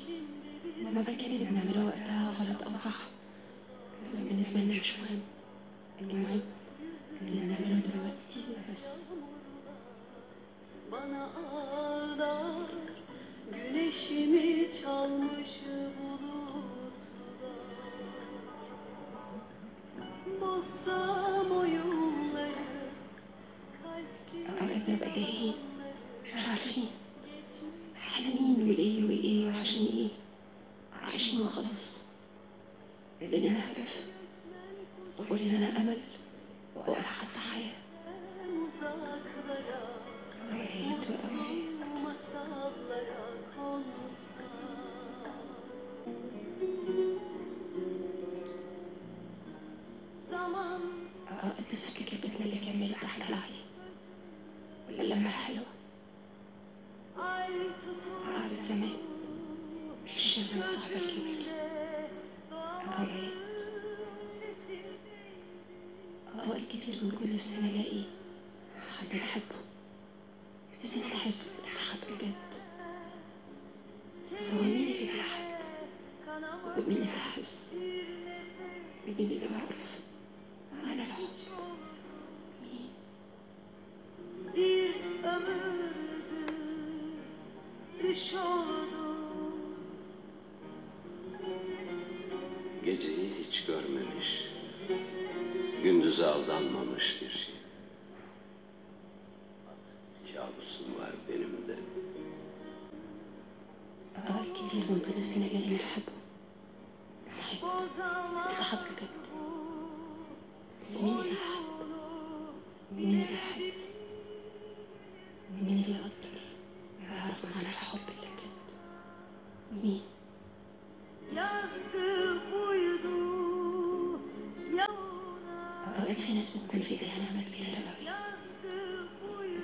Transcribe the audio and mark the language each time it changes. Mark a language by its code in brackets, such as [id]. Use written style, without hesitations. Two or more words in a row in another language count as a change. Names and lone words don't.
[ar] مهما كان اللي بنعمله وقتها غلط أو صح بالنسبة لنا مش مهم. المهم اللي بنعمله دلوقتي بس. [tr] Bana ağlar, güneşimi çalmış bulutlar. Bozsam o yolları, [ar] أوقات بنبقى تايهين مش عارفين احنا مين وإيه وإيه وعشان إيه، عايشين وخلاص. لنا هدف ولنا أمل ولا حتى حياة. [tr] uzaklara, [ar] أوقات وأوقات [tr] masallara konsak. Zaman [ar] أوقات بنفتكر بيتنا اللي كملت تحت العالي واللمة الحلوة [tr] ay tutup [ar] وقعد الزمان في الشمس الصعبة الجميلة. أوقات كتير بنكون نفسنا نلاقي حد نحبه، نفسنا نحب بجد. بس هو مين اللي بيحب ومين اللي بيحس، مين اللي بيعرف معنى الحب؟ مين؟ [tr] bir ömürdü düş oldu. Geceyi hiç görmemiş, gündüze aldanmamış bir şey. Kabusum var benim de. [ar] أوقات كتير بنكون نفسنا نلاقي نحبه، نحب نتحب بجد. بس مين اللي يحب؟ مين اللي يحس؟ مين اللي يقدر ويعرف معنى الحب اللي بجد؟ مين؟ [tr] Yazgı buydu [ar] أوقات في ناس بتكون في إيديها نعمة كبيرة أوي [tr] yazgı buydu